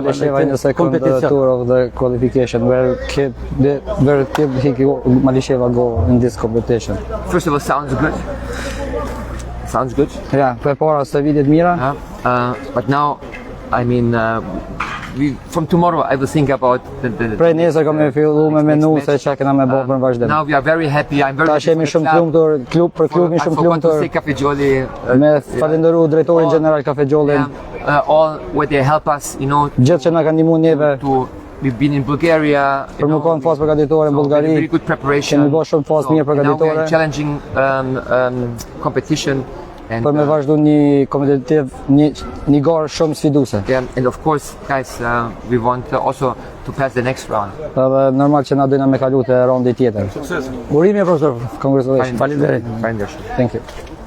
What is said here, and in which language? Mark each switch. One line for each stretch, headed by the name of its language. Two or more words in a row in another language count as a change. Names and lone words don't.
English: Malisheva in the
Albanian: në
English: second
Albanian: kompeticion?
English: tour of the qualification. Where could Malisheva go in this competition? First of all, sounds good. Sounds good.
Albanian: Ja, për para së vitit mira.
English: But now, I mean, from tomorrow I will think about the
Albanian: Prej nesër kam e fillu me menu se çka kena me bë për vazhdim.
English: Now we are very happy. I'm very
Albanian: Tash
English: happy
Albanian: jemi
English: for the
Albanian: shumë të
English: club.
Albanian: lumtur, për klubin
English: I
Albanian: shumë të
English: forgot to say
Albanian: lumtur. Cafegioli. Me falenderu drejtorin general Cafegiolin,
English: All where they help us, you know,
Albanian: gjithë që na kanë ndihmuar neve
English: we've been in Bulgaria. you
Albanian: për më
English: know,
Albanian: konë fazë përgatitore në
English: so very
Albanian: Bullgari.
English: good preparation.
Albanian: Kemi bërë shumë fazë mirë
English: now we are
Albanian: përgatitore.
English: in challenging competition. And,
Albanian: Për me vazhdu një kompetitiv, një garë shumë sfiduese.
English: yeah, and of course, guys, we want also to pass the next round.
Albanian: Edhe normal që na dojna me kalu të raundi tjetër. Urime profesor.
English: Congratulations.
Albanian: Faleminderit. Faleminderit.
English: Thank you.